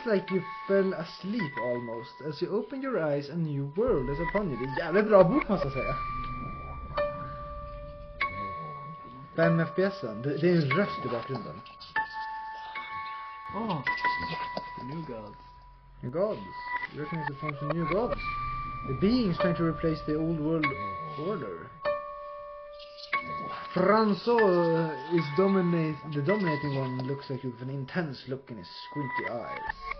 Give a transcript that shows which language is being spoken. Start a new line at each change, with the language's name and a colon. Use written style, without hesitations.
English: feels like you fell asleep almost. As you open your eyes, a new world is upon you.
Swedish: Det är en jävligt bra bok måste jag säga. 5 FPSen. Det är en röst i bakgrunden.
English: Oh, new gods. New gods. You recognize the forms of new gods. The beings trying to replace the old world order. Francois is the dominating one. Looks like you with an intense look in his squinty eyes.